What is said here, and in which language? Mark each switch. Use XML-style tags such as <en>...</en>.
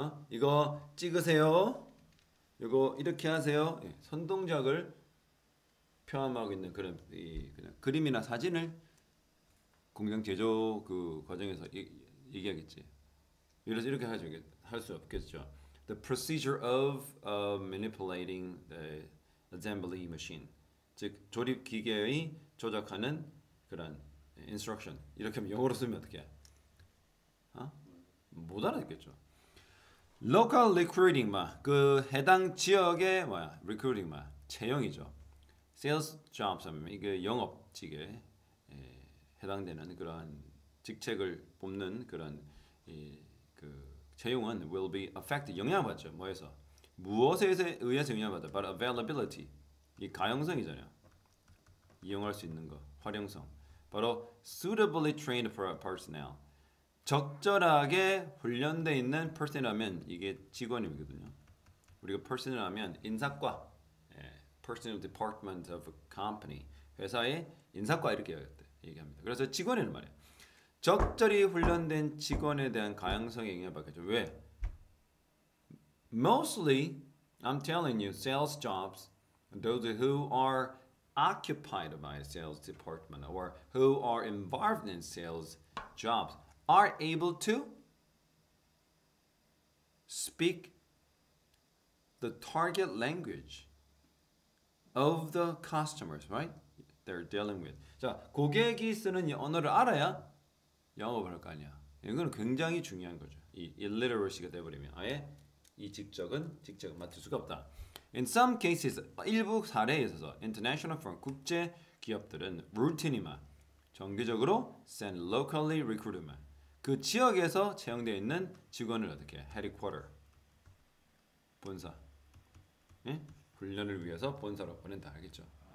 <ko>이거 찍으세요, 이거 이렇게 하세요, 손동작을 표현하고 있는 그런 그냥 그림이나 사진을 공장 제조 그 과정에서 얘기하겠지. 그래서 이렇게 할 수 없겠죠.</ko> <en>The procedure of manipulating the assembly machine,</en> <ko>즉 조립 기계의 조작하는 그런</ko> <en>instruction.</en> <ko>이렇게 하면 영어로 쓰면 어떻게 해? 못 알아듣겠죠.</ko> <en>Local recruiting</en> <ko>그 해당 지역의 recruiting 채용이죠. Sales jobs 하면 이게 영업직에 해당되는 그러한 직책을 뽑는 그런 그 채용은</ko> <en>will be affected</en> <ko>영향받죠. 뭐에서? 무엇에 의해서 영향받아? 바로 availability. 이 가용성이잖아요. 이용할 수 있는 거, 활용성.</ko> <en>바로 suitably trained personnel.</en> <ko>적절하게 훈련돼 있는 personnel하면 이게 직원이거든요. 우리가 personnel 하면 인사과,</ko> <en>personnel department of a company.</en> <ko>회사의 인사과 이렇게 얘기합니다. 그래서 직원이란 말이에요. 적절히 훈련된 직원에 대한 가용성에 영향을 받겠죠. 왜?</ko> <en>Mostly, I'm telling you, sales jobs, those who are occupied by a sales department or who are involved in sales jobs are able to speak the target language of the customers, right? They're dealing with.</en> <ko>자, 고객이 쓰는 이 언어를 알아야 영업을 할 거 아니야. 이거는 굉장히 중요한 거죠. 이 illiteracy가 돼버리면 아예 이 직책을 맡을 수가 없다.</ko> <en>In some cases,</en> <ko>일부 사례에 있어서 international firm, 국제 기업들은 routinely만 정기적으로</ko> <en>send locally recruited</en> <ko>만 그 지역에서 채용되어 있는 직원을 어떻게 headquarter 본사 훈련을 위해서 본사로 보낸다 알겠죠?</ko>